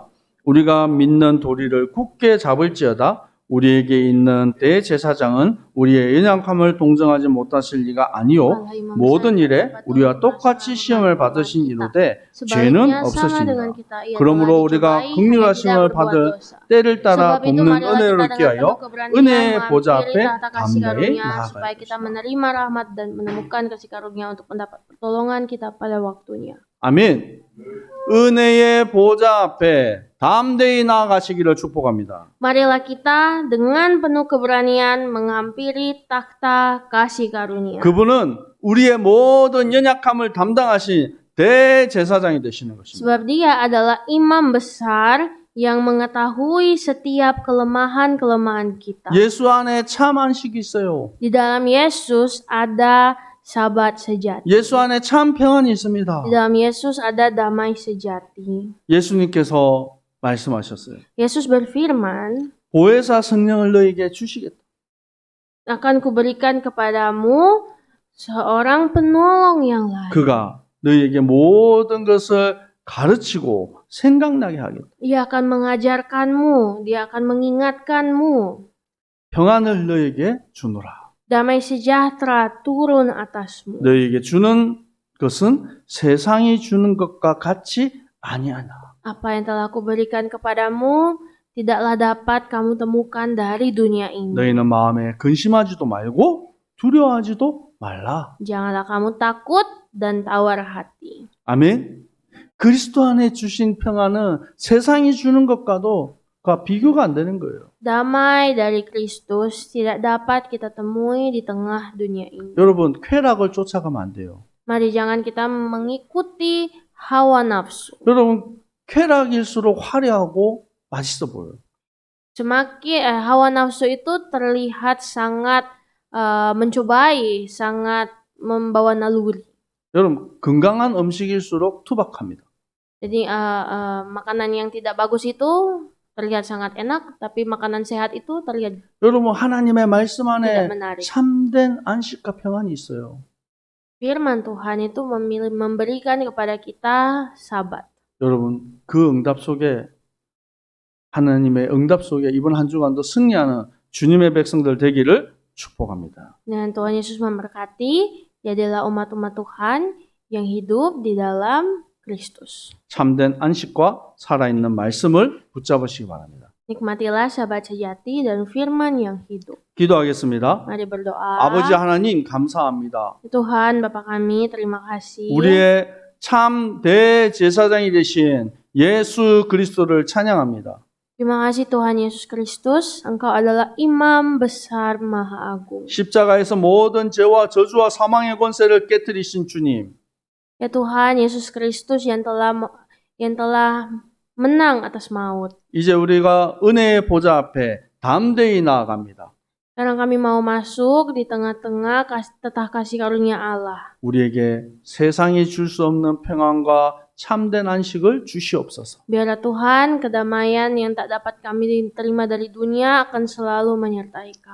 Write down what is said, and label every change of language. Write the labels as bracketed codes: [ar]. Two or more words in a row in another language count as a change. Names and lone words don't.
[ko] 우리가 믿는 도리를 굳게 잡을지어다. 우리에게 있는 대제사장은 우리의 연약함을 동정하지 못하실 리가 아니요 모든 일에 우리와 똑같이 시험을 받으신 이로되 죄는 없으시니라. 그러므로 우리가 긍휼하심을 받을 때를 따라 돕는 은혜를 기하여 은혜의 보좌 앞에 담대히 [id] supaya kita [ko] 나아가야 [id] menerima rahmat dan menemukan kasih karunia untuk mendapat pertolongan kita pada waktunya. [ko] 아멘. 은혜의 보좌 앞에 담대히 나아가시기를 축복합니다. [id] Marilah kita dengan penuh keberanian menghampiri takhta kasih karunia. [ko] 그분은 우리의 모든 연약함을 담당하신 대제사장이 되시는 것입니다. [id] Sebab dia adalah imam besar yang mengetahui setiap kelemahan-kelemahan kita. [ko] 예수 안에 참 안식이 있어요. [id] Di dalam Yesus ada sabat sejati. [ko] 예수 안에 참 평안이 있습니다. [id] Di dalam Yesus ada damai sejati. [ko] 예수님께서 말씀하셨어요. [id] Yesus berfirman, [ko] 보혜사 성령을 너에게 주시겠다. [id] akan kuberikan kepadamu seorang penolong yang lain. [ko] 그가 너에게 모든 것을 가르치고 생각나게 하겠다. [id] Ia akan mengajarkanmu, dia akan mengingatkanmu. [ko] 평안을 너에게 주노라. [id] Damai sejahtera turun atasmu. [ko] 너에게 주는 것은 세상이 주는 것과 같이 아니하나. [id] Apa yang telah kuberikan kepadamu tidaklah dapat kamu temukan dari dunia ini. [ko] 너희는 마음에 근심하지도 말고 두려워하지도 말라. [id] Janganlah kamu takut dan tawar hati. [ko] 아멘. 그리스도 안에 주신 평안은 세상이 주는 것과도 비교가 안 되는 거예요. [id] Damai dari Kristus tidak dapat kita temui di tengah dunia ini. [ko] 여러분, 쾌락을 쫓아가면 안 돼요. [id] Mari jangan kita mengikuti hawa nafsu. [ko] 여러분, 쾌락일수록 화려하고 맛있어 보여요. [id] Semakin hawa nafsu itu terlihat sangat mencobai, sangat membawa naluri. [ko] 여러분, 건강한 음식일수록 투박합니다. [id] Jadi makanan yang tidak bagus itu terlihat sangat enak, tapi makanan sehat itu terlihat [ko] 여러분, 하나님의 말씀 [id] tidak [ko] 안에 [id] menarik. [ko] 참된 안식과 평안이 있어요. [id] Firman Tuhan itu memberikan kepada kita sabat. [ko] 여러분, 그 응답 속에 하나님의 응답 속에 이번 한 주간도 승리하는 주님의 백성들 되기를 축복합니다. [id] Dan Tuhan Yesus memberkati, jadilah umat-umat Tuhan yang hidup di dalam Kristus. [ko] 참된 안식과 살아있는 말씀을 붙잡으시기 바랍니다. [id] Nikmatilah sabat sejati dan firman yang hidup. [ko] 기도하겠습니다. [id] Mari berdoa. [ko] 아버지 하나님 감사합니다. [id] Tuhan Bapa kami, terima kasih. [ko] 우리의 참 대제사장이 되신 예수 그리스도를 찬양합니다. [id] Terima kasih Tuhan Yesus Kristus, Engkau adalah imam besar maha agung. [ko] 십자가에서 모든 죄와 저주와 사망의 권세를 깨뜨리신 주님. [id] Ya Tuhan Yesus Kristus yang telah menang atas maut. [ko] 이제 우리가 은혜의 보좌 앞에 담대히 나아갑니다. [id] Sekarang kami mau masuk di tengah-tengah tetah kasih karunia Allah. [ko] 우리에게 세상이 줄 수 없는 평안과 참된 안식을 주시옵소서. [id] Biarlah Tuhan kedamaian yang tak dapat kami terima dari dunia akan selalu menyertai kami.